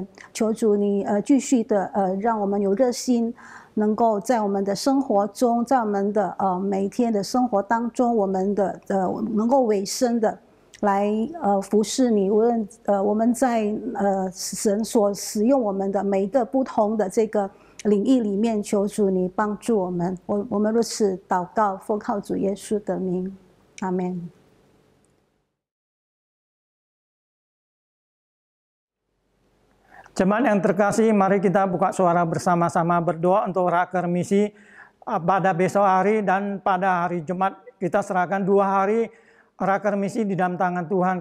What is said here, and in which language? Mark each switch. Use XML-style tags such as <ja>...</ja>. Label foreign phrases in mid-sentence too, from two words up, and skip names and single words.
<zh>求主你继续的让我们有热心，能够在我们的生活中，在我们的每一天的生活当中，我们的能够委身的来服侍你。无论我们在神所使用我们的每一个不同的这个领域里面，求主你帮助我们。我们如此祷告，奉靠主耶稣的名，阿们。</zh> <id>Jemaat yang terkasih, mari kita buka suara bersama-sama berdoa untuk raker misi pada besok hari dan pada hari Jumat. Kita serahkan 2 hari raker misi di dalam tangan Tuhan.</id>